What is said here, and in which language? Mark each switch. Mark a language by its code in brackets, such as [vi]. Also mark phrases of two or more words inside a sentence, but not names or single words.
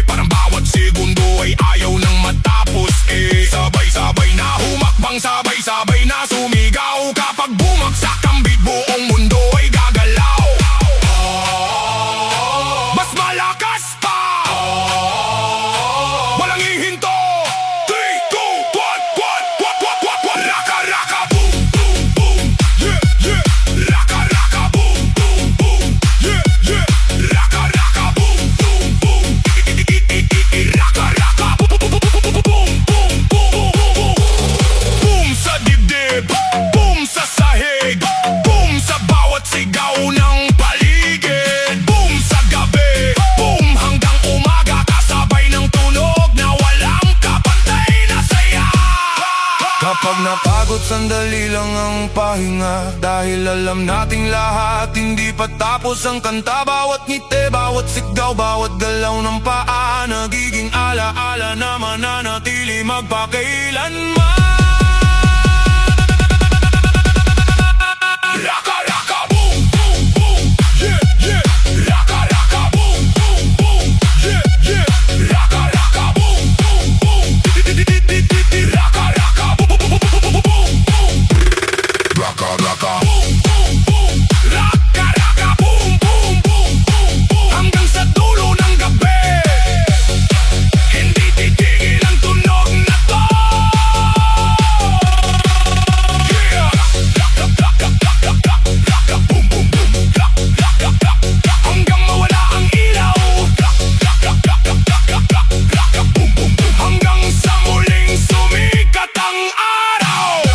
[tl] Parang bawat segundo ay ayaw nang matapos. Sabay-sabay na humakbang, sabay-sabay na sumigaw. Kapag bumagsak ang beat, buong mundo ay gagalaw. Mas malakas pa, walang hihinto. 3, 2, 1. Raka raka boom boom boom, [en] yeah yeah. Raka raka boom boom boom, yeah yeah. Raka raka boom boom boom, raka raka boom boom boom boom. [tl] Boom sa dibdib, boom sa sahig, boom sa bawat sigaw ng paligid. Boom sa gabi, boom hanggang umaga. Kasabay ng tunog na walang kapantay na saya. Kapag napagod, sandali lang ang pahinga. Dahil alam nating lahat, hindi pa tapos ang kanta. Bawat ngiti, bawat sigaw, bawat galaw ng paa, nagiging alaala na mananatili magpakailanman. Raka raka boom boom boom, [en] yeah yeah. Raka raka boom boom boom, yeah yeah. Raka raka boom boom boom, raka raka boom boom boom. Raka raka boom boom boom, raka raka boom boom boom boom. [tl] Hanggang sa dulo ng gabi, hindi titigil ang tunog na to. Yeah. Boom boom boom, hanggang mawala ang ilaw. Boom boom boom, hanggang sa muling sumikat ang araw.